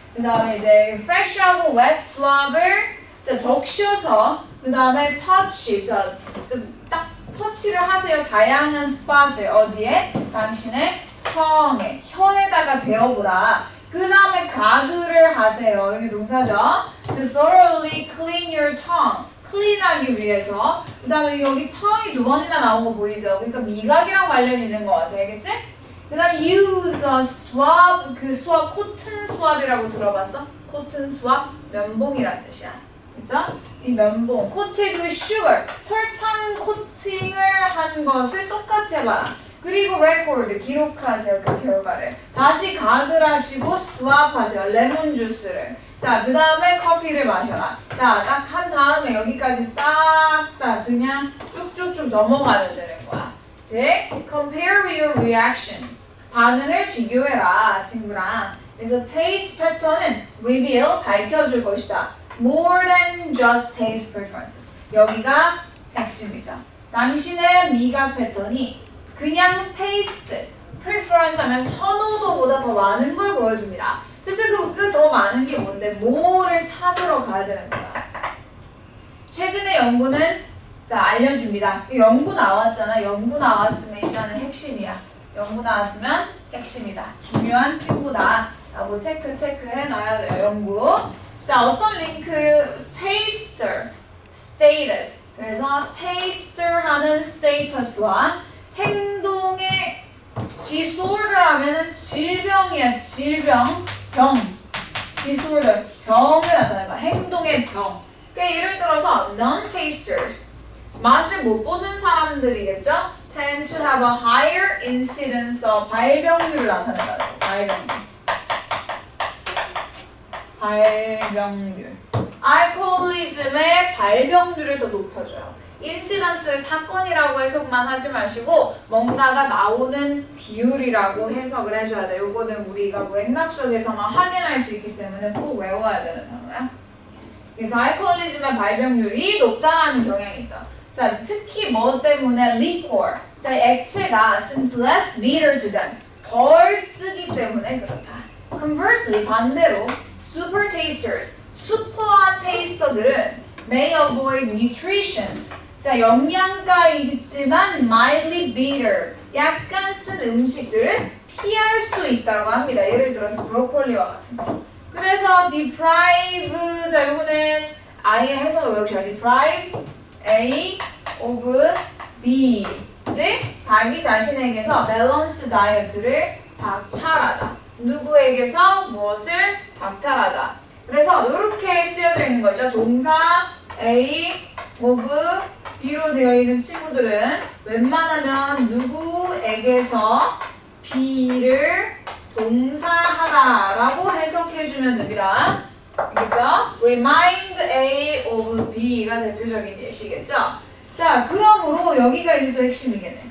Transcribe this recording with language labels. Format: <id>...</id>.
<ko>그 다음에 이제 fresh하고 wet swab을 적셔서 그 다음에 touch, 딱 터치를 하세요. 다양한 스팟을 어디에? 당신의 tongue, 혀에다가 대어보라. 그 다음에 가글을 하세요. 여기 동사죠.</ko> <en>To thoroughly clean your tongue.</en> <ko>클린하기 위해서. 그 다음에 여기 tongue이 2번이나 나온 거 보이죠? 그러니까 미각이랑 관련이 있는 것 같아. 알겠지? 그 다음에</ko> <en>use a swab.</en> <ko>그 swab, 코튼 swab이라고 들어봤어? 코튼 swab? 면봉이란 뜻이야. 그쵸? 이 면봉.</ko> <en>coated with sugar.</en> <ko>설탕 코팅을 한 것을 똑같이 해봐라. 그리고 record, 기록하세요. 그 결과를. 다시 가글하시고 swap 하세요. 레몬 주스를. 자, 그 다음에 커피를 마셔라. 자, 딱 한 다음에 여기까지 싹 다 그냥 쭉쭉쭉 넘어가면 되는 거야. 즉,</ko> <en>compare your reaction.</en> <ko>반응을 비교해라, 친구랑. 그래서 taste pattern은 reveal, 밝혀줄 것이다.</ko> <en>More than just taste preferences.</en> <ko>여기가 핵심이죠. 당신의 미각 패턴이 그냥 taste, preference 하면 선호도보다 더 많은 걸 보여줍니다. 그래서 그 더 많은 게 뭔데? 뭐를 찾으러 가야 되는 거야. 최근의 연구는 자 알려줍니다. 연구 나왔잖아. 연구 나왔으면 일단은 핵심이야. 연구 나왔으면 핵심이다. 중요한 친구다. 라고 체크해 놔야 돼요. 연구. 자, 어떤 링크?</ko> <en>taster, status.</en> <ko>그래서 taster 하는 status와 행동의 disorder 하면은 질병이야. 질병, 병. disorder, 병을 나타내는 거야. 행동의 병. 그러니까 예를 들어서 non-tasters, 맛을 못 보는 사람들이겠죠?</ko> <en>tend to have a higher incidence of</en> <ko>발병률을 나타낸다. 발병률. 알코올리즘의 발병률을 더 높여줘요. 인시던스를 사건이라고 해석만 하지 마시고 뭔가가 나오는 비율이라고 해석을 해줘야 돼. 요거는 우리가 뭐 맥락 수업에서만 확인할 수 있기 때문에 꼭 외워야 되는 단어야. 그래서 알코올리즘의 발병률이 높다라는 경향이 있다. 자, 특히 뭐 때문에 liquor. 자, 액체가</ko> <en>seems less bitter to them.</en> <ko>덜 쓰기 때문에 그렇다.</ko> <en>Conversely,</en> <ko>반대로</ko> <en>super tasters,</en> <ko>슈퍼한 테이스터들은</ko> <en>may avoid nutritions.</en> <ko>자, 영양가 있지만</ko> <en>mildly bitter,</en> <ko>약간 쓴 음식들을 피할 수 있다고 합니다. 예를 들어서 브로콜리와 같은 거. 그래서 deprive, 자, 요거는 아예 해석을 외우셔야 돼.</ko> <en>deprive A of B.</en> <ko>즉, 자기 자신에게서 balanced diet를 박탈하다. 누구에게서 무엇을 박탈하다. 그래서 이렇게 쓰여져 있는 거죠. 동사 A of B로 되어 있는 친구들은 웬만하면 누구에게서 B를 동사하다라고 해석해주면 됩니다. 알겠죠?</ko> <en>Remind A of B가</en> <ko>대표적인 예시겠죠? 자, 그러므로 여기가 이제 또 핵심이겠네.</ko>